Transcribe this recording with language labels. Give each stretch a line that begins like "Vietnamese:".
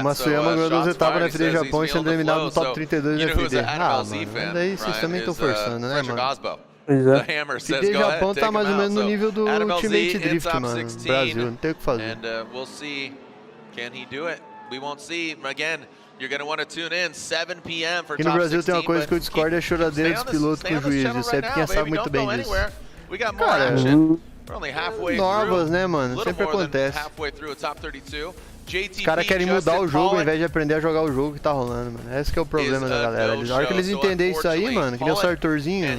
Portuguese: O Masuyama ganhou 2 etapas na FD Japão e sendo eliminado no top 32 da FD. Ah, mano, daí vocês também estão forçando, né, mano? Pois é. FD Japão tá mais ou menos no nível do Ultimate Drift, mano. Brasil, não tem o que fazer.
English: And we'll see, can he do it? We won't see. Again, you're going to want to tune in 7 p.m. for top 16.
Portuguese: Aqui no Brasil tem uma coisa que eu discordo, é a choradeira dos pilotos com o juiz. O Sepinha sabe muito bem disso. Cara, novas, né, mano? Sempre acontece. Os caras querem mudar o jogo ao invés de aprender a jogar o jogo que tá rolando, mano. Esse que é o problema da galera. Na hora que eles entenderem isso aí, mano, que nem o Sartorzinho.